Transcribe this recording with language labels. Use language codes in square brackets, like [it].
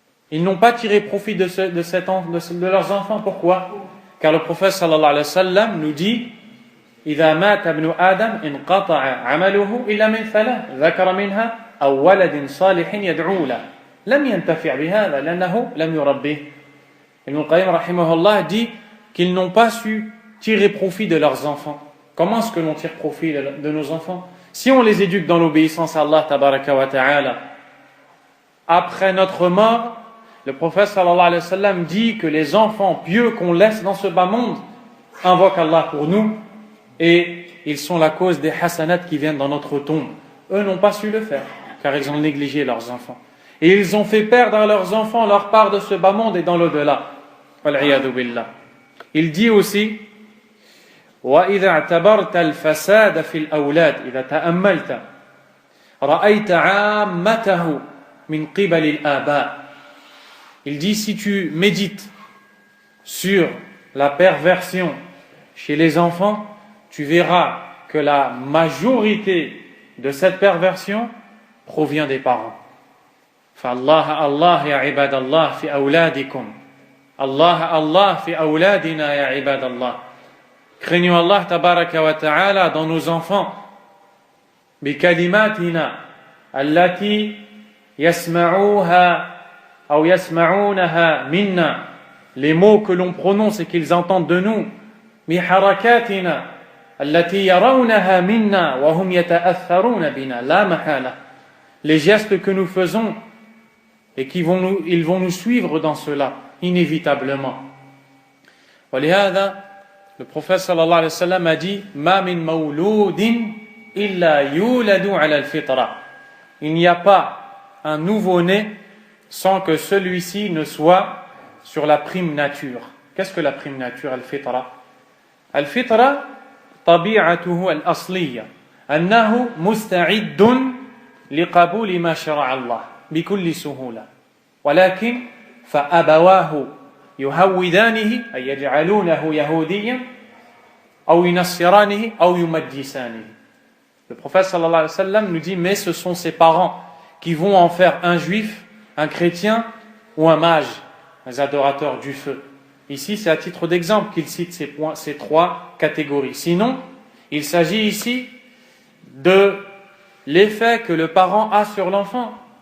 [fr] Ils n'ont pas tiré profit de leurs enfants. Pourquoi? Car le prophète sallallahu alayhi wa sallam nous dit [ar] إذا مات ابن آدم انقطع عمله إلا من ثلاث ذكر منها أو ولد صالح يدعو له لم ينتفع بهذا لأنه لم يربيه. [fr] Ibn al-Qayyim rahimahullah dit qu'ils n'ont pas su tirer profit de leurs enfants. Comment est-ce que l'on tire profit de nos enfants? Si on les éduque dans l'obéissance à Allah tabaraka wa ta'ala, après notre mort, le prophète sallallahu alayhi wa sallam dit que les enfants pieux qu'on laisse dans ce bas monde invoquent Allah pour nous et ils sont la cause des hasanats qui viennent dans notre tombe. Eux n'ont pas su le faire car ils ont négligé leurs enfants. Et ils ont fait perdre à leurs enfants leur part de ce bas monde et dans l'au-delà. [ar] Wal-'iyadhu billah. [fr] Il dit aussi [ar] وَإِذَا اعْتَبَرْتَ الْفَسَادَ فِي الْأَوْلَادِ إِذَا تَأَمَّلْتَ رَأَيْتَ عَامَّتَهُ مِنْ قِبَلِ الْآبَاءِ. [fr] Il dit si tu médites sur la perversion chez les enfants, tu verras que la majorité de cette perversion provient des parents. [ar] فالله الله يا عباد الله في أولادكم الله الله في أولادنا يا عباد الله. [fr] Craignons Allah tabaraka wa ta'ala dans nos enfants. [ar] بكلماتنا التي يسمعوها أو يسمعونها منا, [fr] les mots que l'on prononce et qu'ils entendent de nous. [ar] بحركاتنا التي يرونها منا وهم يتأثرون بنا لا محالة, [fr] les gestes que nous faisons et ils vont nous suivre dans cela inévitablement. ولهذا le prophète sallallahu alayhi wa sallam a dit [ar] ما من مولود إلا يولد على الفطرة, [fr] il n'y a pas un nouveau-né sans que celui-ci ne soit sur la prime nature. Qu'est-ce que la prime nature? [ar] Al-fitra. Al-fitra طبيعته الأصلية أنه مستعد لقبول ما شرع الله بكل سهولة, ولكن فأبواه يهودانه أي يجعلونه يهوديا أو ينصرانه أو يمجسانه. [fr] Le prophète sallallahu alayhi wa sallam nous dit, mais ce sont ses parents qui vont en faire un juif, un chrétien ou un mage, les adorateurs du feu. Ici, c'est à titre d'exemple qu'il cite ces trois catégories. Sinon, il s'agit ici de l'effet que le parent a sur l'enfant.